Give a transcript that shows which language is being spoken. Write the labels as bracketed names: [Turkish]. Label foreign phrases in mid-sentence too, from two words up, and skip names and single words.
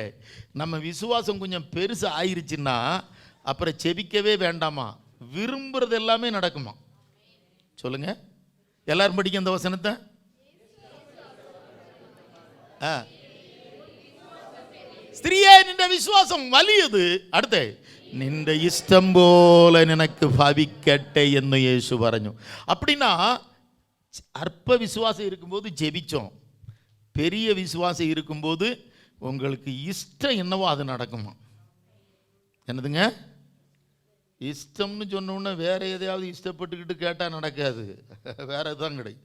[Tamil] நம்ம விசுவாசம் கொஞ்சம் பெருசு ஆயிருச்சுன்னா அப்புறம் செபிக்கவே வேண்டாமா, விரும்புறது எல்லாமே நடக்குமா? சொல்லுங்க, எல்லாரும் படிக்க அந்த வசனத்தை. [Malayalam] സ്ത്രീയേ, നിന്റെ വിശ്വാസം വലിയത്. [Tamil] அடுத்து, [Malayalam] നിന്റെ ഇഷ്ടം പോലെ നിനക്ക് ഭവിക്കട്ടെ എന്ന് യേശു പറഞ്ഞു. [Tamil] அப்படின்னா அற்ப விசுவாசம் இருக்கும்போது ஜெபிச்சோம், பெரிய விசுவாசம் இருக்கும்போது உங்களுக்கு இஷ்டம் என்னவோ அது நடக்குமா? என்னதுங்க? இஷ்டம்னு சொன்னோன்னா வேற எதையாவது இஷ்டப்பட்டுக்கிட்டு கேட்டால் நடக்காது, வேற எதுதான் கிடைக்கும்.